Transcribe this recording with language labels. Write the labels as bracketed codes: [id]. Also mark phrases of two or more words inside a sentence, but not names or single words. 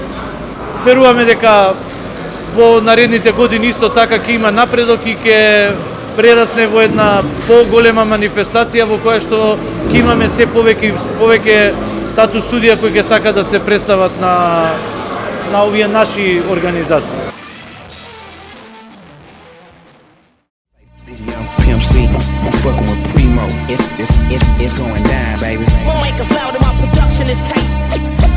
[mk] Веруваме дека во наредните години исто така ќе има напредок и ќе прерасне во една поголема манифестација во која што ќе имаме се повеќе тату студија кои ќе сакат да се представат на овие наши организации. [en] This young Pimp C, I'm fucking with Primo. It's going down, baby. Won't make us loud, my production is tight.